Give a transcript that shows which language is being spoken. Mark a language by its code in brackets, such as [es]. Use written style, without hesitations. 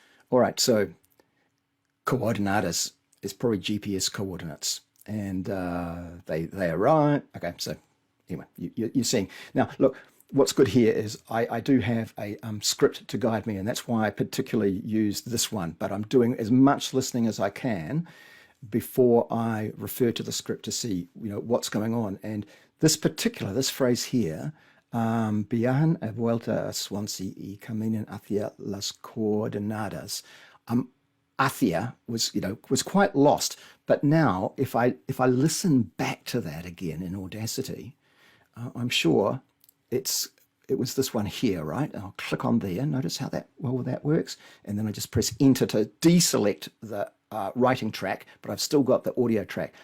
[en] All right, so coordenadas is probably GPS coordinates, and they arrive. Okay, so anyway, you're seeing. Now, look, what's good here is I do have a script to guide me, and that's why I particularly used this one, but I'm doing as much listening as I can before I refer to the script to see, what's going on. And this phrase here, [es] viajan a vuelta a Swansea y caminan hacia las coordenadas. [en] Hacia was quite lost, but now if I listen back to that again in Audacity, I'm sure it was this one here, right? I'll click on there. Notice how that works, and then I just press enter to deselect the writing track, but I've still got the audio track.